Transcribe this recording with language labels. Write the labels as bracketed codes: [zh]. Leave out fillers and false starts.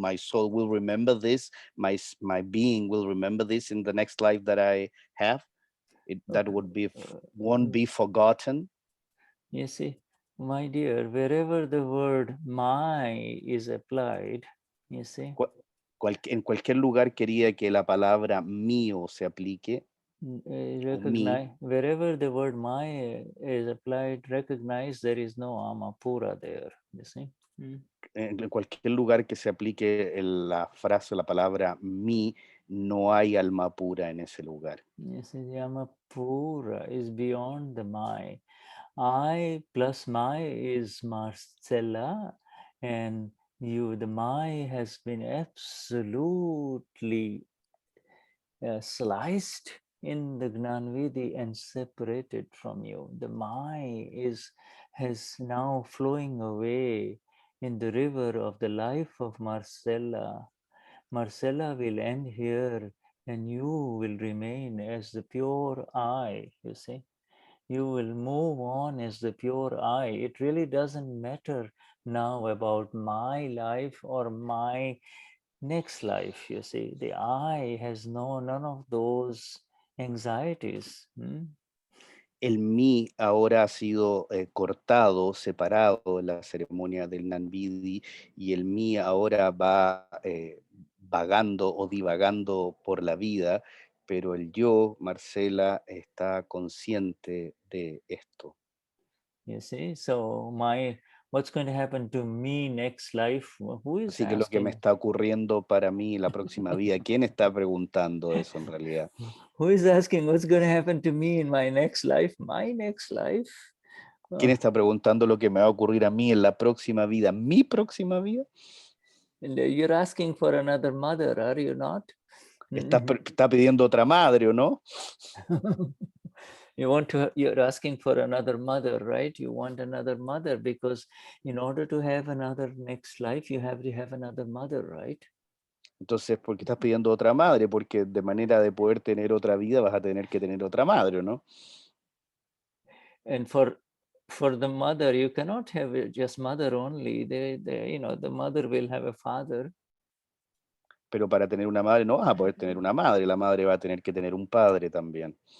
[en] My soul will remember this. My being will remember this in the next life that I have. That would be won't be forgotten. You see, my dear, wherever the word my is applied, you see. [es] En cualquier lugar quería que la palabra mío se aplique. [en] Recognize, wherever the word my is applied, recognize there is no Amapura there, you see. [es] En cualquier lugar que se aplique la frase, la palabra mi, no hay alma pura en ese lugar. [en] Yes, the Amapura is beyond the my. I plus my is Marcella, and the my has been absolutely sliced in the Gnanvidi and separated from you. The my has now flowing away in the river of the life of Marcella. Marcella will end here, and you will remain as the pure I, you see. You will move on as the pure I. It really doesn't matter now about my life or my next life, you see. The I has none of those anxieties. [es] El mí ahora ha sido cortado, separado en la ceremonia del Nanvidi, y el mí ahora va vagando o divagando por la vida, pero el yo, Marcela, está consciente de esto. [en] You see, so what's going to happen to me next life? Who is [es] Así que lo que me [en] asking? [es] está ocurriendo para mí la próxima vida, ¿quién está preguntando eso en realidad? [en] Who is asking what's going to happen to me in my next life? My next life? [es] ¿Quién está preguntando lo que me va a ocurrir a mí en la próxima vida? ¿Mi próxima vida? [en] You're asking for another mother, are you not? [es] Está pidiendo otra madre, ¿o no? [en] You're asking for another mother, right? You want another mother because in order to have another next life, you have to have another mother, right? [es] Entonces, ¿por qué estás pidiendo otra madre? Porque de manera de poder tener otra vida vas a tener que tener otra madre, ¿no? [en] And for the mother, you cannot have just mother only. The mother will have a father. [es] Pero para tener una madre no vas a poder tener una madre. La madre va a tener que tener un padre también.